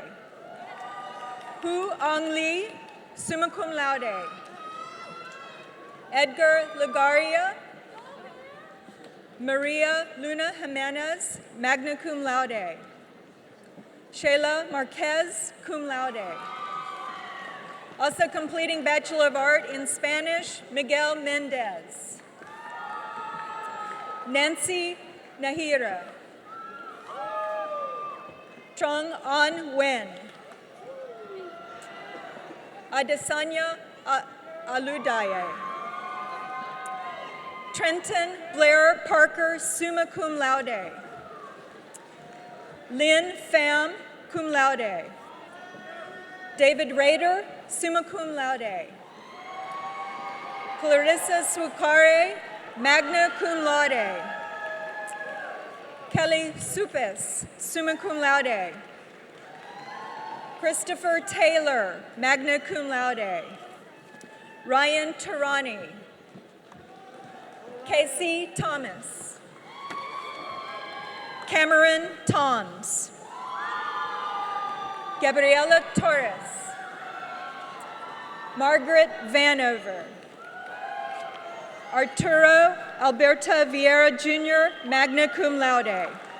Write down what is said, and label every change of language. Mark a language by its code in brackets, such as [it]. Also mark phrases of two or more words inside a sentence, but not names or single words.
[en] Hu Ong Lee, [la] summa cum laude. [en] Edgar Lagaria. Maria Luna Jimenez, [la] magna cum laude. [en] Sheila Marquez, [la] cum laude. [en] Also completing Bachelor of Art in Spanish, Miguel Mendez. Nancy Nahira. Trong An Wen. Adesanya Aludaye. Trenton Blair Parker, [la] summa cum laude. [en] Lynn Pham, [la] cum laude. [en] David Rader, [la] summa cum laude. [en] Clarissa Sucare, [la] magna cum laude. [en] Kelly Supes, [la] summa cum laude. [en] Christopher Taylor, [la] magna cum laude. [en] Ryan Tarani. Casey Thomas. Cameron Toms. Gabriela Torres. Margaret Vanover. Arturo Alberta Vieira Jr., [la] magna cum laude.